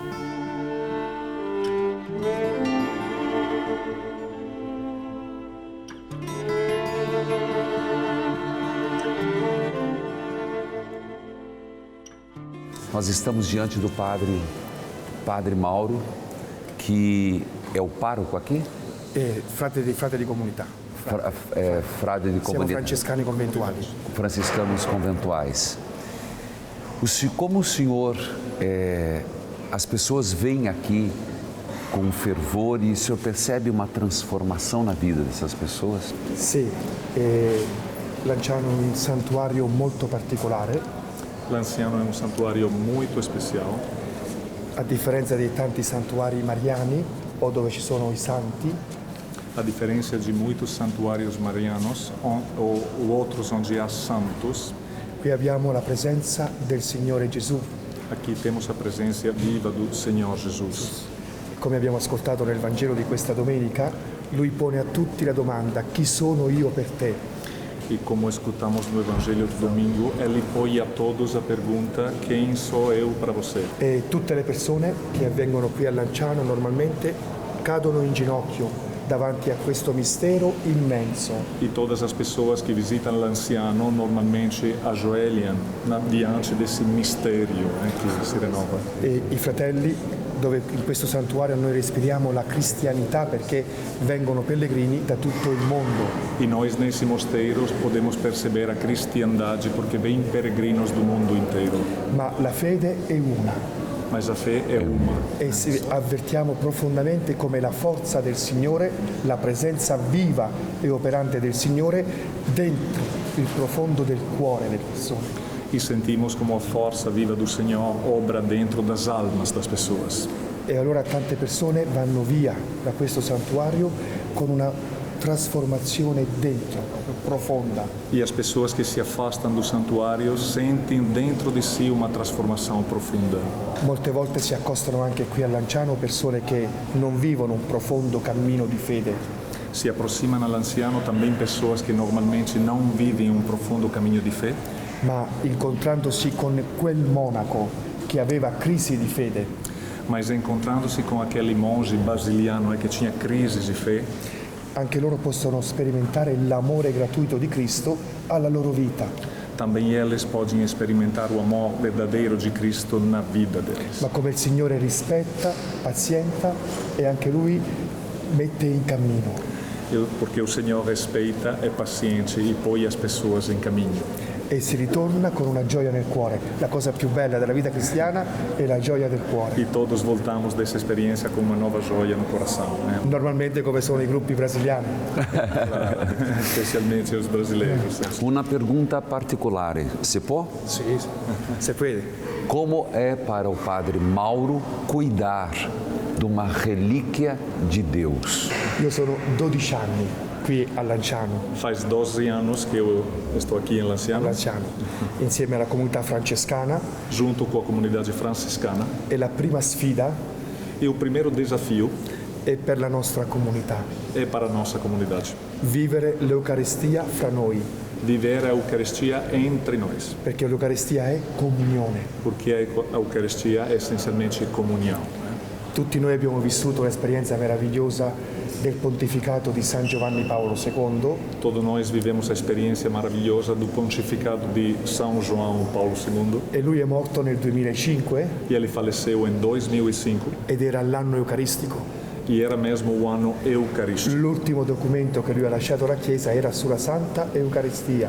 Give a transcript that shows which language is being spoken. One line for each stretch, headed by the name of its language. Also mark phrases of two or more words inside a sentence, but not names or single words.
Portuguese: Nós estamos diante do Padre Mauro, que é o pároco aqui?
Italian: Frate di comunità.
Portuguese: Frade de
Italian: Siamo
Portuguese: comunidade.
Italian: francescani conventuali.
Portuguese: Franciscanos conventuais. Como o senhor, as pessoas vêm aqui com fervor e o senhor percebe uma transformação na vida dessas pessoas?
Italian: Sì, Lanciano è un santuario molto particolare. Lanciano è un santuario molto speciale. A differenza di tanti santuari mariani o dove ci sono i santi,
Portuguese: A diferença de muitos santuários marianos ou outros onde há santos,
Italian: qui abbiamo la presenza del Signore Gesù.
Portuguese: aqui temos a presença viva do Senhor Jesus.
Italian: Come abbiamo ascoltato nel Vangelo di questa domenica, Lui pone a tutti la domanda: chi sono io per te?
Portuguese: E como escutamos no Evangelho do domingo, ele põe a todos a pergunta: quem sou eu para você?
Italian: E tutte le persone che vengono qui a Lanciano normalmente cadono in ginocchio davanti a questo mistero immenso.
Portuguese: E todas as pessoas que visitam Lanciano normalmente ajoelham diante desse mistério que se renova.
Italian: E i fratelli, dove in questo santuario noi respiriamo la cristianità perché vengono pellegrini da tutto il mondo.
Portuguese: E nós nesse mosteiro podemos perceber a cristiandade porque vêm peregrinos do mundo inteiro.
Italian: Ma la fede è una.
Portuguese: Mas a fé é uma.
Italian: E avvertiamo profondamente come la forza del Signore, la presenza viva e operante del Signore dentro il profondo del cuore delle persone.
Portuguese: E sentimos como a força viva do Senhor obra dentro das almas das pessoas.
Italian: E allora tante persone vanno via da questo santuario con una trasformazione dentro, profonda.
Portuguese: E as pessoas que se afastam do santuário sentem dentro de si uma transformação profunda.
Italian: Molte volte si accostano anche qui a Lanciano persone che non vivono un profondo cammino di fede.
Portuguese: Se aproximam a Lanciano também pessoas que normalmente não vivem um profundo caminho de fé,
Italian: ma incontrandosi con quel monaco che aveva crisi di fede,
Portuguese: mas encontrando-se com aquele monge basiliano que tinha crises de fé,
Italian: anche loro possono sperimentare l'amore gratuito di Cristo alla loro vita.
Portuguese: também eles podem experimentar o amor verdadeiro de Cristo na vida deles.
Italian: Ma come il Signore rispetta, pazienta e anche Lui mette in cammino.
Portuguese: Porque o Senhor respeita, é paciente e põe as pessoas em caminho.
Italian: E si ritorna con una gioia nel cuore. La cosa più bella della vita cristiana è la gioia del cuore.
Portuguese: E todos voltamos dessa experiência com uma nova joia no coração, né?
Italian: Normalmente come sono i gruppi brasiliani.
Portuguese: Claro, especialmente os brasileiros. Uma pergunta particular,
Italian: se può? Sì,
Spanish: se puede.
Portuguese: Como é para o Padre Mauro cuidar de uma relíquia de Deus?
Italian: Io sono 12 anni qui a Lanciano,
Portuguese: Faz 12 anos que eu estou aqui em Lanciano,
Italian: insieme alla comunità francescana,
Portuguese: junto com a comunidade franciscana.
Italian: e la prima sfida
Portuguese: E o primeiro desafio
Italian: è per la nostra comunità.
Portuguese: é para a nossa comunidade.
Italian: Vivere l'Eucaristia fra noi,
Portuguese: Viver a Eucaristia entre nós,
Italian: perché l'Eucaristia è comunione.
Portuguese: porque a Eucaristia é essencialmente comunhão.
Italian: Tutti noi abbiamo vissuto l'esperienza meravigliosa del pontificato di San Giovanni Paolo II,
Portuguese: Todos nós vivemos a experiência maravilhosa do pontificado de São João Paulo II,
Italian: e lui è morto nel 2005
Portuguese: e ele faleceu em 2005
Italian: ed era l'anno eucaristico.
Portuguese: e era mesmo o ano eucarístico.
Italian: L'ultimo documento che lui ha lasciato alla Chiesa era sulla Santa Eucaristia.